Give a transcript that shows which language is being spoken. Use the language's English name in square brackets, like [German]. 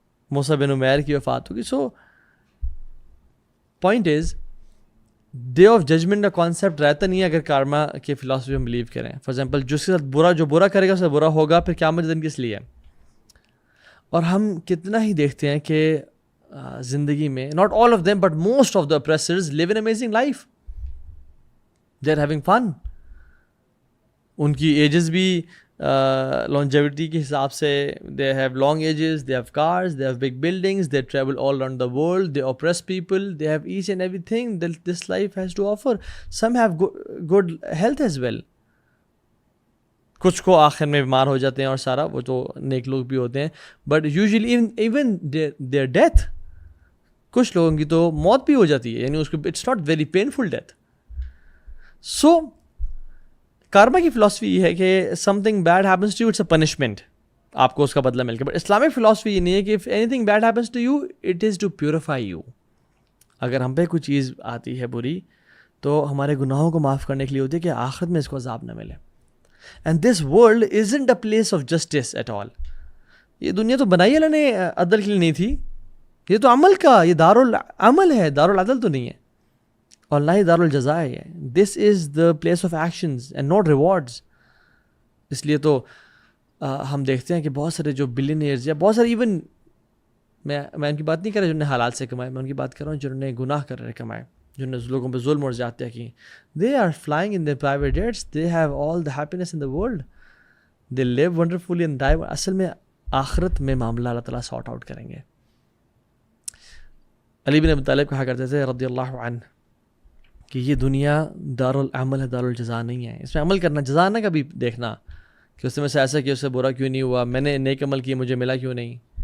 [Urdu] موسیٰ بن عمیر کی وفات ہو گئی. [English] so point is day of judgement [Urdu] کا کانسیپٹ رہتا نہیں ہے اگر کارما کے فلاسفی ہم بلیو کریں. [English] for example [Urdu] جس کے ساتھ جو برا کرے گا اس سے برا ہوگا، پھر قیامت کے دن کس لیے؟ اور ہم کتنا ہی دیکھتے ہیں کہ زندگی میں [English] not all of them but most of the oppressors live an amazing life. They are having fun. [Urdu] ان کی ایجز بھی [English] longevity [Urdu] کے حساب سے [English] they have long ages, they have cars, they have big buildings, they travel all around the world, they oppress people, they have each and everything that this life has to offer. Some have good health as well. [Urdu] کچھ کو آخر میں بیمار ہو جاتے ہیں اور سارا، وہ تو نیک لوگ بھی ہوتے ہیں. [English] but usually even their death، [Urdu] کچھ لوگوں کی تو موت بھی ہو جاتی ہے، یعنی اس کو [English] It's not very painful death. [Urdu] سو کارما کی فلاسفی یہ ہے کہ [English] something bad happens to you it's a punishment, [Urdu] آپ کو اس کا بدلہ مل کے. [English] but Islamic philosophy [Urdu] یہ نہیں ہے کہ [English] If anything bad happens to you it is to purify you. [Urdu] اگر ہم پہ کوئی چیز آتی ہے بری تو ہمارے گناہوں کو معاف کرنے کے لیے ہوتی ہے کہ آخرت میں اس کو عذاب نہ ملے. [English] And this world isn't a place of justice at all. [Urdu] یہ دنیا تو بنائی اللہ نے عدل کے لیے نہیں تھی، یہ تو عمل کا، یہ دارالعمل ہے، دارالعدل تو نہیں ہے، اور نہ ہی دارالجزا ہے. [English] This is the place of actions and not rewards. [Urdu] اس لیے تو ہم دیکھتے ہیں کہ بہت سارے جو بلینئرز یا بہت سارے ایون میں ان کی بات نہیں کر رہا جنہوں نے حلال سے کمائے، میں ان کی بات کر رہا ہوں جنہوں نے گناہ کر رہے کمائے، جنہوں نے لوگوں پہ ظلم اور زیادتیاں کی. [English] They are flying in their private jets, they have all the happiness in the world, they live wonderfully and die. [Urdu] اصل میں آخرت میں معاملہ اللہ تعالیٰ سارٹ آؤٹ کریں گے. علی بن ابی طالب کہا کرتے تھے رضی اللہ عنہ کہ یہ دنیا دارالعمل ہے، دارالجزا نہیں ہے. اس میں عمل کرنا، جزا نہ کبھی دیکھنا کہ اس میں سے ایسا کیا، اس سے برا کیوں نہیں ہوا، میں نے نیک عمل کیے مجھے ملا کیوں نہیں.